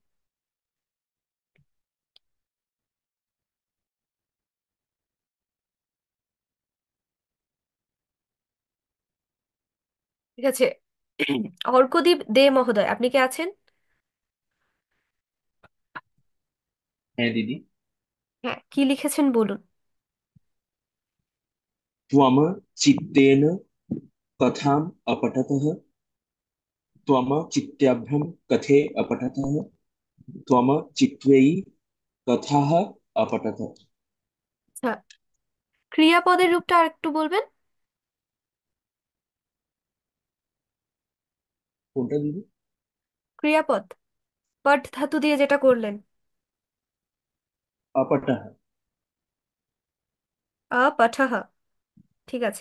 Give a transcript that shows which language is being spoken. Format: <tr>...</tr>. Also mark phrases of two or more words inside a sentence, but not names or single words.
<bn>ঠিক আছে। অর্কদীপ দে মহোদয়, আপনি কি আছেন? হ্যাঁ দিদি। হ্যাঁ, কি লিখেছেন বলুন।</bn> <sa>त्वम चित्तेन कथाम् अपठतः। त्वम चित्ताभ्यां कथे अपठतः। त्वम चित्त्वयि कथाः अपठतः।</sa> <bn>আচ্ছা, ক্রিয়াপদের রূপটা আর একটু বলবেন। কোনটা দিদি? ক্রিয়াপদ, পট ধাতু দিয়ে যেটা করলেন।</bn> <sa>अपठः।</sa> <bn>আপঠহ, ঠিক আছে।</bn>